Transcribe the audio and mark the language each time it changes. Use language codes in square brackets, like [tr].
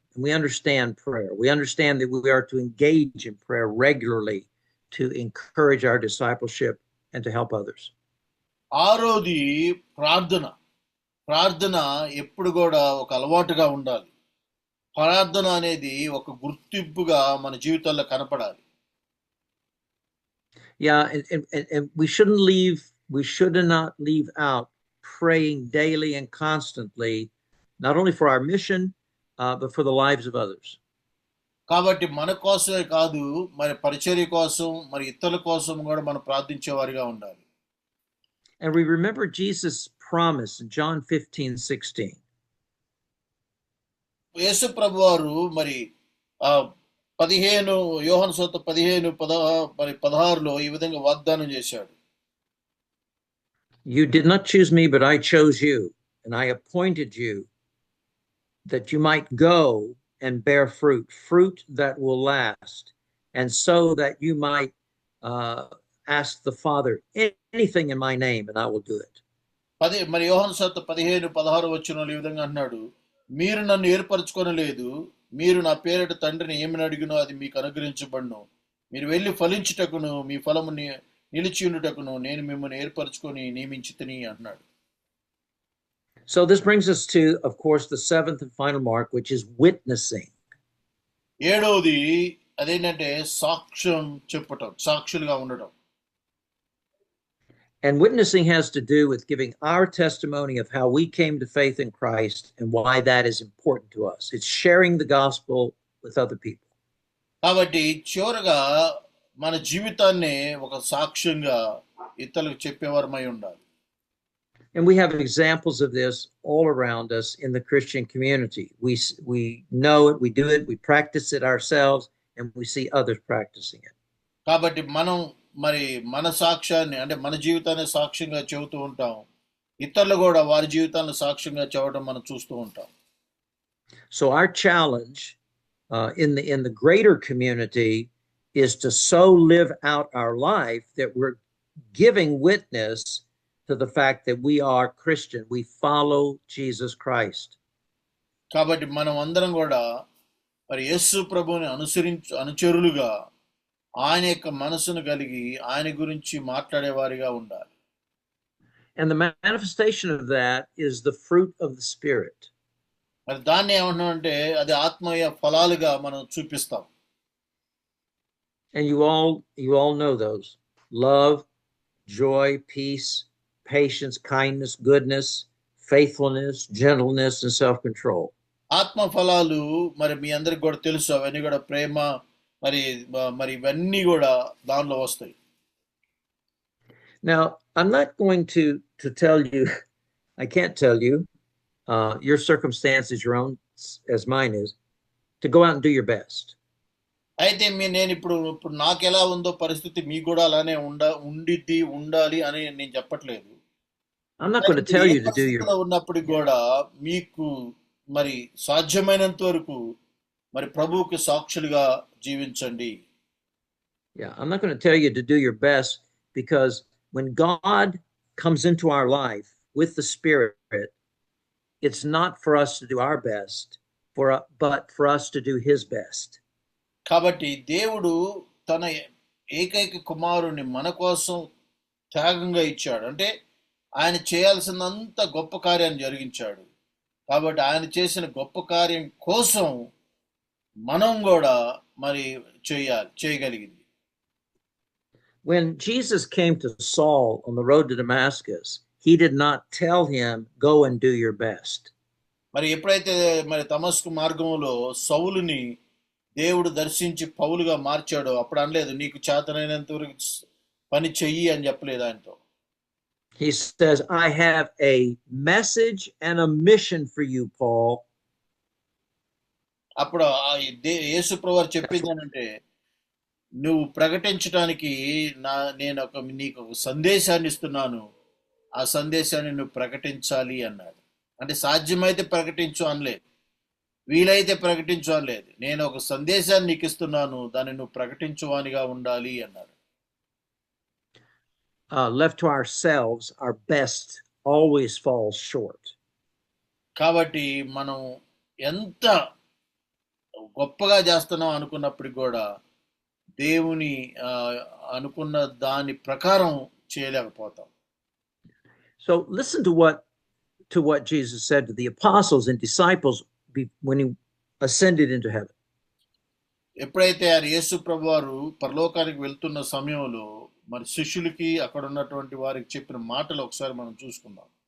[en] And we understand prayer. We understand that we are to engage in prayer regularly to encourage our discipleship and to help others. [te] ఆరోది ప్రార్థన ఎప్పుడు కూడా ఒక అలవాటుగా ఉండాలి. ప్రార్థన అనేది ఒక గుర్తింపుగా మన జీవితాల్లో కనపడాలి. [en] Yeah, and we should not leave out praying daily and constantly, not only for our mission, but for the lives of others. [te] కాబట్టి మన కోసమే కాదు, మరి పరిచర్య కోసం, మరి ఇతరుల కోసం కూడా మనం ప్రార్థించే వారిగా ఉండాలి. [en] And we remember Jesus' promise in John 15:16. [te] యేసు ప్రభువారు మరి 15 యోహాను సువార్త 15:16 ఈ విధంగా వాగ్దానం చేశాడు. [en] You did not choose me, but I chose you, and I appointed you that you might go and bear fruit that will last, and so that you might ask the Father anything in my name, and I will do it. [te] మరి యోహాను సువార్త 15:16 ఈ విధంగా అన్నాడు, మీరు నన్ను ఏర్పరచుకొనలేదు, మీరు నా పేరిట తండ్రిని ఏమని అడిగినో అది మీకు అనుగ్రహించబడును, మీరు వెళ్ళి ఫలించుటకును మీ ఫలము నిలిచి ఉండుటకును నేను మిమ్మల్ని ఏర్పరచుకొని నియమించితిని అన్నాడు. [en] So this brings us to, of course, the 7th and final mark, which is witnessing. [te] 7వది అదేంటంటే సాక్ష్యం చెప్పటం, సాక్షులుగా ఉండటం. [en] And witnessing has to do with giving our testimony of how we came to faith in Christ and why that is important to us. It's sharing the gospel with other people. [te] కాబట్టి చివరగా మన జీవితాన్ని ఒక సాక్ష్యంగా ఇతరులకు చెప్పేవారమై ఉండాలి. [en] And we have examples of this all around us in the Christian community. We know it, we do it, we practice it ourselves, and we see others practicing it. [te] కాబట్టి మనం మరి మన సాక్ష్యాన్ని అంటే మన జీవితాన్ని సాక్ష్యంగా చెబుతూ ఉంటాం, ఇతరులు కూడా వారి జీవితాలను సాక్ష్యంగా చెప్పడం మనం చూస్తూ ఉంటాం. [en] So our challenge in the greater community is to so live out our life that we're giving witness to the fact that we are Christian, we follow Jesus Christ. [te] కాబట్టి మనం అందరం కూడా మరి యేసు ప్రభువుని అనుచరులుగా ఆయన యొక్క మనసును కలిగి ఆయన గురించి మాట్లాడేవారిగా ఉండాలి. [en] And the manifestation of that is the fruit of the Spirit. [te] మరి దాన్ని ఏమంటున్నామంటే అది ఆత్మీయ ఫలాలుగా మనం చూపిస్తాం. [en] And you all know those: love, joy, peace, patience, kindness, goodness, faithfulness, gentleness, and self-control. [te] ఆత్మ ఫలాలు మరి మీ అందరికి కూడా తెలుసు, అవన్నీ కూడా ప్రేమ మరి ఇవన్నీ కూడా దానిలో వస్తాయి. [en] Now, I'm not going to tell you, I can't tell you, your circumstance is your own as mine is, to go out and do your best. [te] అయితే నేను ఇప్పుడు నాకు ఎలా ఉందో పరిస్థితి మీకు కూడా అలానే ఉండాలి అని నేను చెప్పట్లేదు. [en] I'm not going to tell you to do your [te] ఉన్నప్పుడు కూడా మీకు మరి సాధ్యమైనంత వరకు మరి ప్రభువుకి సాక్షులుగా జీవించండి. [en] Yeah, I'm not going to tell you to do your best, because when God comes into our life with the Spirit, it's not for us to do our best, but for us to do His best. [te] కాబట్టి దేవుడు తన ఏకైక కుమారుని మన కోసం త్యాగంగా ఇచ్చాడు. అంటే ఆయన చేయాల్సినంత గొప్ప కార్యాన్ని జరిగించాడు. కాబట్టి ఆయన చేసిన గొప్ప కార్యం కోసం మనం కూడా మరి చేయగలిగింది. [en] When Jesus came to Saul on the road to Damascus, he did not tell him, go and do your best. [te] మరి ఎప్పుడైతే మరి దమస్కు మార్గంలో సౌలుని దేవుడు దర్శించి పౌలుగా మార్చాడో అప్పుడు అనలేదు, నీకు చేతనైనంత వరకు పని చెయ్యి అని చెప్పలేదు ఆయనతో. [en] He says, I have a message and a mission for you, Paul. [te] అప్పుడు యేసు ప్రభువు చెప్పింది ఏంటంటే, నువ్వు ప్రకటించడానికి నేను నీకు ఒక సందేశాన్ని ఇస్తున్నాను, ఆ సందేశాన్ని నువ్వు ప్రకటించాలి అన్నాడు. అంటే సాధ్యమైతే ప్రకటించు అనలేదు, వీలైతే ప్రకటించు అనలేదు. నేను ఒక సందేశాన్ని నీకు ఇస్తున్నాను, దాన్ని నువ్వు ప్రకటించువానిగా ఉండాలి అన్నాడు. [en] Left to ourselves, our best always falls short. [te] కాబట్టి మనం ఎంత గొప్పగా చేస్తున్నాం అనుకున్నప్పుడు కూడా దేవుని అనుకున్న దాని ప్రకారం చేయలేకపోతాం. [en] So listen to what Jesus said to the apostles and disciples when he ascended into heaven. [te] ఎప్పుడైతే యేసు ప్రభువారు పరలోకానికి వెళ్తున్న సమయంలో మరి శిష్యులకి అక్కడ ఉన్నటువంటి వారికి చెప్పిన మాటలు ఒకసారి మనం చూసుకుందాం.